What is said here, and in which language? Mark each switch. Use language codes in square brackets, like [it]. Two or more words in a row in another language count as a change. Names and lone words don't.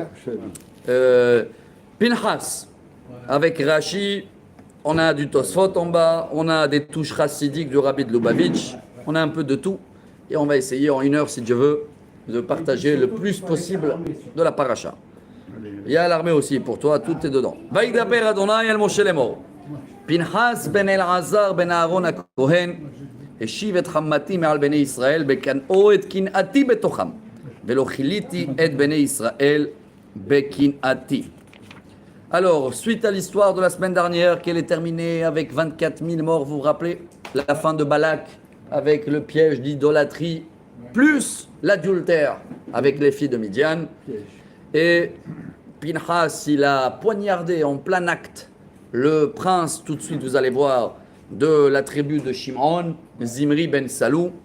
[fr] Pinhas, avec Rashi, on a du Tosfot en bas, on a des touches chassidiques du Rabbi de Lubavitch, on a un peu de tout. Et on va essayer en 1 heure, si Dieu veut, de partager le plus possible de la paracha. Il y a l'armée aussi pour toi, tout est dedans. [he] וידבר אדוני אל משה לאמור. Pinhas ben Elazar ben Aaron HaKohen השיב את חמתי מעל בני ישראל בקנאו את קנאתי בתוכם ולא כיליתי את בני ישראל בקנאתי. [fr] Alors, suite à l'histoire de la semaine dernière, qu'elle est terminée avec 24 000 morts, vous vous rappelez? La fin de Balak avec le piège d'idolâtrie, plus l'adultère avec les filles de Midian. Et Pinhas, il a poignardé en plein acte le prince, tout de suite vous allez voir, de la tribu de Shimon, Zimri ben Salou.